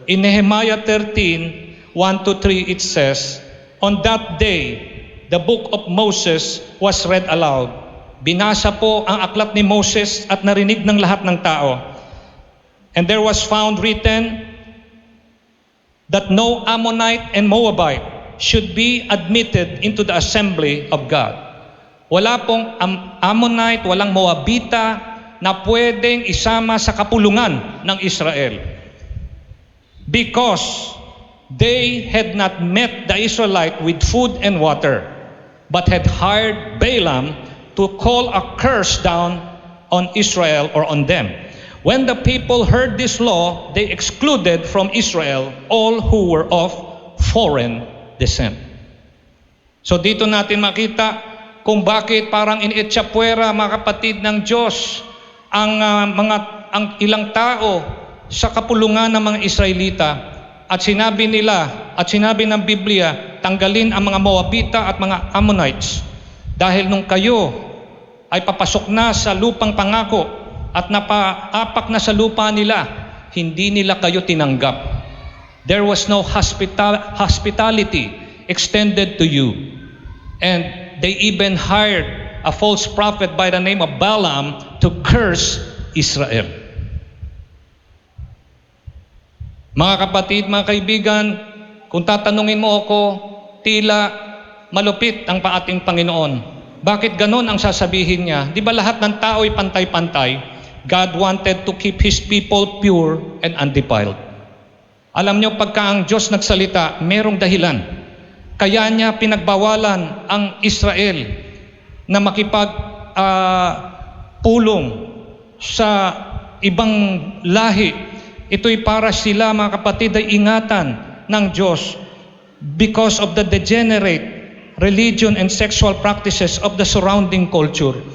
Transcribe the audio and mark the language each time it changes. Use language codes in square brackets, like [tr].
[en] In Nehemiah 13, 1-3 it says, "On that day, the book of Moses was read aloud." [tl] Binasa po ang aklat ni Moses at narinig ng lahat ng tao. [en] "And there was found written that no Ammonite and Moabite should be admitted into the assembly of God." [tl] Wala pong Ammonite, walang Moabita na pwedeng isama sa kapulungan ng Israel. [en] Because they had not met the Israelite with food and water, but had hired Balaam to call a curse down on Israel or on them. When the people heard this law, they excluded from Israel all who were of foreign descent. [tl] So dito natin makita kung bakit parang inietsapuera, mga kapatid ng Diyos, ang ilang tao sa kapulungan ng mga Israelita. At sinabi nila, at sinabi ng Biblia, tanggalin ang mga Moabita at mga Ammonites. Dahil nung kayo ay papasok na sa lupang pangako at napaapak na sa lupa nila, hindi nila kayo tinanggap. [en] There was no hospitality extended to you. And they even hired a false prophet by the name of Balaam to curse Israel. [tl] Mga kapatid, mga kaibigan, kung tatanungin mo ako, tila malupit ang ating Panginoon. Bakit ganon ang sasabihin niya? Di ba lahat ng tao ay pantay-pantay? [en] God wanted to keep His people pure and undefiled. [tl] Alam niyo, pagka ang Diyos nagsalita, merong dahilan. Kaya niya pinagbawalan ang Israel na makipagpulong sa ibang lahi. Ito'y para sila, mga kapatid, ay ingatan ng Diyos [en] because of the degenerate religion and sexual practices of the surrounding culture.